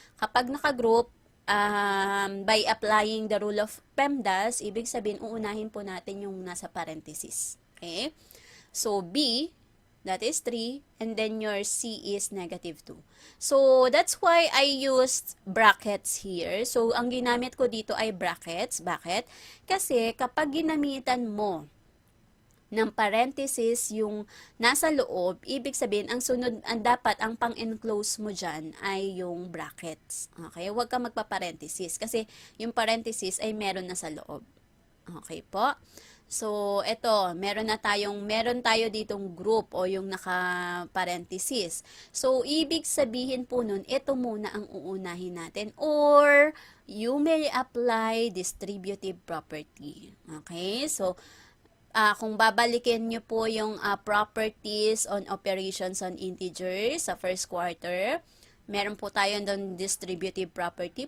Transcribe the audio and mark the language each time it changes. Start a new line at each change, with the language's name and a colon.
Filipino: Kapag naka-group,
English: by applying the rule of PEMDAS,
Filipino: ibig sabihin, uunahin po natin yung nasa parenthesis. Okay?
English: So, B, that is 3, and then your C is negative 2. So, that's why I used brackets here.
Filipino: So, ang ginamit ko dito ay brackets. Bakit? Kasi, kapag ginamitan mo ng parenthesis yung nasa loob, ibig sabihin, ang sunod, dapat, ang pang-enclose mo dyan ay yung brackets. Okay? Huwag ka magpa-parenthesis kasi yung parenthesis ay meron na sa loob. Okay po? So, ito, meron tayo ditong group o yung naka-parenthesis. So, ibig sabihin po nun, ito muna ang uunahin natin.
English: Or, you may apply distributive property.
Filipino: Okay? So, kung babalikin nyo po yung
English: properties on operations on integers
Filipino: sa first quarter, meron po tayo doon distributive property.